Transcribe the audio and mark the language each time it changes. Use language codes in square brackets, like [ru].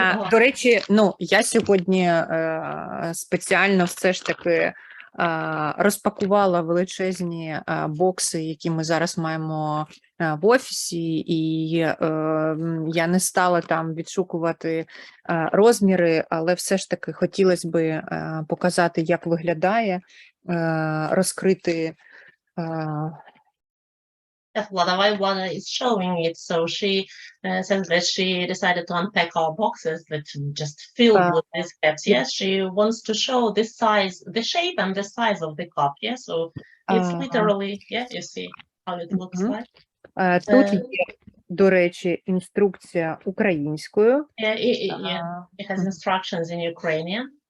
[uk] до речі, ну, я сьогодні спеціально все ж таки розпакувала величезні бокси, які ми зараз маємо в офісі, і я не стала там відшукувати розміри, але все ж таки хотілося би показати, як виглядає, розкрити. [en] Yes, Vlada is showing it, so she says that she decided to unpack our boxes that just filled with these cups. Yes, she wants to show the size, the shape and the size of the cup. Yes, so it's literally, yeah, you see how it looks like. [uk] Тут є, до речі, інструкція українською. [en] It has instructions in Ukrainian.